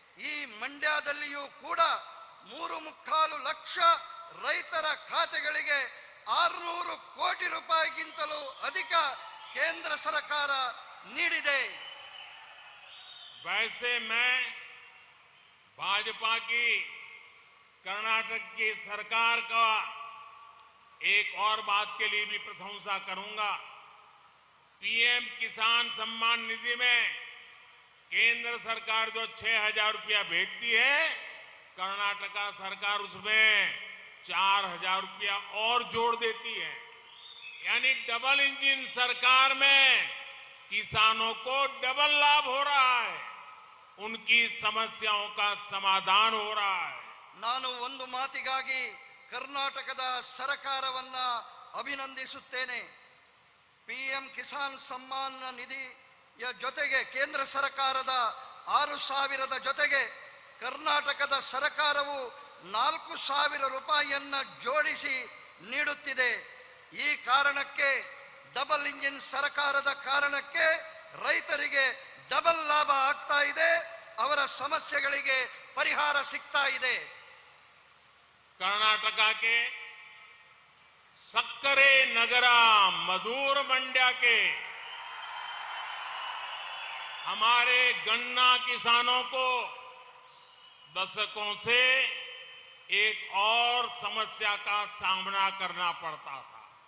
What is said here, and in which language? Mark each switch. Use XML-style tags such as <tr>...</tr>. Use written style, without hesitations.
<kn>ಈ ಮಂಡ್ಯದಲ್ಲಿಯೂ ಕೂಡ 3.25 ಲಕ್ಷ ರೈತರ ಖಾತೆಗಳಿಗೆ 600 ಕೋಟಿ ರೂಪಾಯಿಗಿಂತಲೂ ಅಧಿಕ ಕೇಂದ್ರ ಸರ್ಕಾರ ನೀಡಿದೆ.</kn> <hi>वैसे मैं भाजपा की कर्नाटक की सरकार का एक और बात के लिए भी प्रशंसा करूंगा. PM किसान सम्मान निधि में केंद्र सरकार जो 6,000 रुपया भेजती है, कर्नाटका सरकार उसमें 4,000 रुपया और जोड़ देती है. यानी डबल इंजन सरकार में किसानों को डबल लाभ हो रहा है, उनकी समस्याओं का समाधान हो रहा है.</hi> <kn>ನಾನು ಒಂದು ಮಾತಿಗಾಗಿ ಕರ್ನಾಟಕದ ಸರ್ಕಾರವನ್ನ ಅಭಿನಂದಿಸುತ್ತೇನೆ. PM ಕಿಸಾನ್ ಸಮ್ಮಾನ್ ನಿಧಿಯ ಜೊತೆಗೆ ಕೇಂದ್ರ ಸರ್ಕಾರದ 6,000 ಜೊತೆಗೆ ಕರ್ನಾಟಕದ ಸರ್ಕಾರವು 4,000 ರೂಪಾಯಿಯನ್ನ ಜೋಡಿಸಿ ನೀಡುತ್ತಿದೆ. ಈ ಕಾರಣಕ್ಕೆ ಡಬಲ್ ಇಂಜಿನ್ ಸರ್ಕಾರದ ಕಾರಣಕ್ಕೆ ರೈತರಿಗೆ ಡಬಲ್ ಲಾಭ ಆಗ್ತಾ ಇದೆ, ಅವರ ಸಮಸ್ಯೆಗಳಿಗೆ ಪರಿಹಾರ ಸಿಗ್ತಾ ಇದೆ.</kn> <hi>कर्नाटका के सक्करे नगरा मधुर मंड्या के हमारे गन्ना किसानों को दशकों से एक और समस्या का सामना करना पड़ता था.</hi>